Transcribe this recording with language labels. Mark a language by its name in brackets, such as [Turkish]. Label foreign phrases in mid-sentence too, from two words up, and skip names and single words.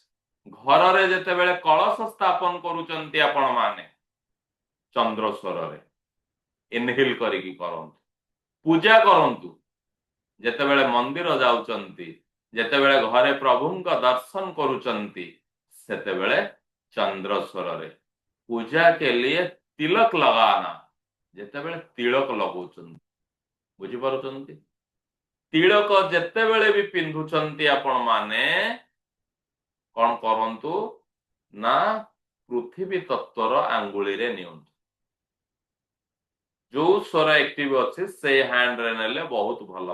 [Odia] ଘରରେ ଯେତେବେଳେ କଳସ ସ୍ଥାପନ କରୁଛନ୍ତି ଆପଣ ମାନେ ଚନ୍ଦ୍ର ସ୍ୱରରେ ଇନହେଲ କରିକି କରନ୍ତୁ। ପୂଜା କରନ୍ତୁ, ଯେତେବେଳେ ମନ୍ଦିର ଯାଉଛନ୍ତି, ଯେତେବେଳେ ଘରେ ପ୍ରଭୁଙ୍କ ଦର୍ଶନ କରୁଛନ୍ତି, ସେତେବେଳେ ଚନ୍ଦ୍ର ସ୍ୱରରେ। [Hindi] ପୂଜା के लिए तिलक लगाना, [Odia] ଯେତେବେଳେ ତିଳକ ଲଗାଉଛନ୍ତି, ବୁଝିପାରୁଛନ୍ତି? ତିଳକ ଯେତେବେଳେ ବି ପିନ୍ଧୁଛନ୍ତି ଆପଣ ମାନେ କଣ କରନ୍ତୁ ନା ପୃଥିବୀ ତତ୍ଵର ଆଙ୍ଗୁଳିରେ ନିଅନ୍ତୁ। ଯୋଉ ସ୍ୱର ଆକ୍ଟିଭ ଅଛି ସେଇ ହ୍ୟାଣ୍ଡରେ ନେଲେ ବହୁତ ଭଲ।